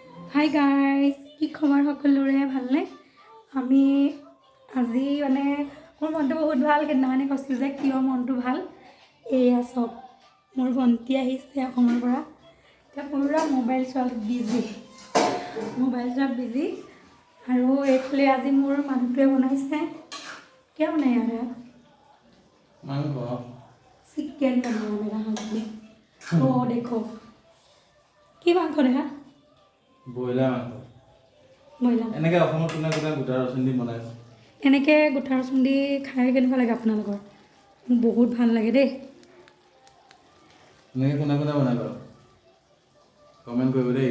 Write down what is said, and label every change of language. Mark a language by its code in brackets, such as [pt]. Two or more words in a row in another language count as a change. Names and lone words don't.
[en] hi guys, [as] কি খবৰ সকলোৰে ভালনে? আমি আজি মানে মোৰ মনটো বহুত ভাল। সেইদিনাখনে কৈছিলোঁ যে কিয় মনটো ভাল। এয়া চব মোৰ ভণ্টি আহিছে অসমৰ পৰা। এতিয়া পুৰা মোবাইল চোৱাত বিজি আৰু এইফালে আজি মোৰ মানুহটোৱে বনাইছে। কিয় বনাই আৰু [hi] मांग चिकेन बनाया मेरा हस्बैंड। ओ देखो [as] কি মাংস দেখা ব্ৰইলাৰ মাংস ব্ৰইলাৰ এনেকৈ অসমত কোনে কোনে গোটা ৰচুন দি বনাইছে এনেকৈ গোটা ৰচুন দি খাই কেনেকুৱা লাগে আপোনালোকৰ? মোক বহুত ভাল লাগে দেই। এনেকৈ কোনে কোনে বনাই বাৰু কমেণ্ট কৰিব দেই।